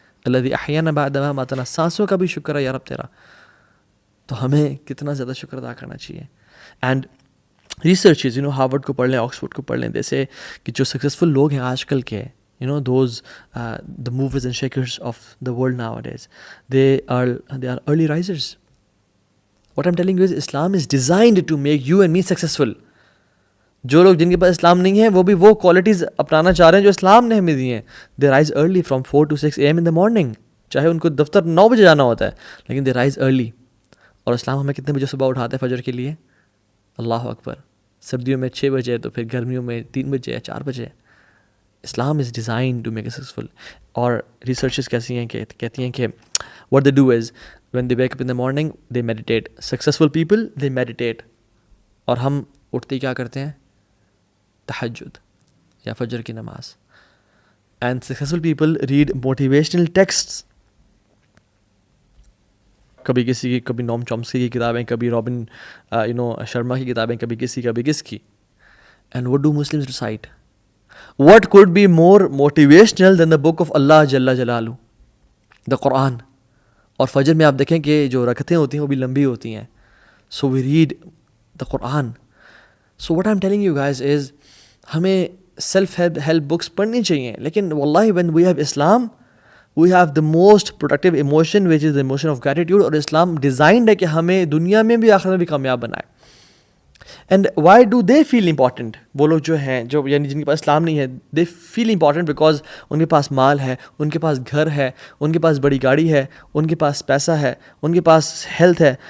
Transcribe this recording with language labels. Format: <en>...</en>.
<ar>الذی احیانا بعد ما اماتنا,</ar> <ur>سانسوں کا بھی شکر ہے یا رب تیرا. تو ہمیں کتنا زیادہ شکر ادا کرنا چاہیے.</ur> <en>and researches</en> <ur>ہارورڈ کو پڑھ لیں, آکسفورڈ کو پڑھ لیں, جیسے کہ جو سکسیزفل لوگ ہیں آج کل کے,</ur> <en>those the movers and shakers of the world nowadays, they are early risers. What I'm telling you is Islam is designed to make you and me successful.</en> <ur>جو لوگ جن کے پاس اسلام نہیں ہے وہ بھی وہ کوالٹیز اپنانا چاہ رہے ہیں جو اسلام نے ہمیں دی ہیں.</ur> <en>They rise early from 4 to 6 AM in the morning.</en> <ur>چاہے ان کو دفتر 9 بجے جانا ہوتا ہے, لیکن</ur> <en>they rise early.</en> <ur>اور اسلام ہمیں کتنے بجے صبح اٹھاتا ہے فجر کے لیے؟ اللہ اکبر. سردیوں میں 6 بجے, تو پھر گرمیوں میں 3 بجے یا 4 بجے.</ur> <en>Islam is design to make a successful.</en> <ur>اور ریسرچز کیسی ہیں کہ</ur> <en>کہتی ہیں کہ what they do is when they wake up in the morning they meditate. Successful people they meditate.</en> <ur>اور ہم اٹھتے ہی کیا کرتے ہیں؟ تہجد یا فجر کی نماز.</ur> <en>And successful people read motivational texts.</en> <ur>کبھی کسی کی, کبھی نوم چومسکی کی کتابیں, کبھی رابن شرما کی کتابیں, کبھی کسی, کبھی کس کی.</ur> <en>And what do Muslims recite? What could be more motivational than the book of Allah جل جلالہ, the Quran.</en> <ur>اور فجر میں آپ دیکھیں کہ جو رکعتیں ہوتی ہیں وہ بھی لمبی ہوتی ہیں.</ur> <en>So we read the Quran. So what I'm telling you guys is</en> <ur>ہمیں سیلف ہیلپ بکس پڑھنی چاہیے, لیکن واللہ</ur> <en>when we have Islam we have the most productive emotion which is the emotion of gratitude.</en> <ur>اور اسلام designed ہے کہ ہمیں دنیا میں بھی آخرت میں بھی کامیاب بنائے.</ur> <en>And why do they feel important?</en> <ur>وہ لوگ جو ہیں جو یعنی جن کے پاس اسلام نہیں ہے,</ur> <en>they feel important because</en> <ur>ان کے پاس مال ہے, ان کے پاس گھر ہے, ان کے پاس بڑی گاڑی ہے, ان کے پاس پیسہ ہے, ان کے پاس ہیلتھ ہے.</ur>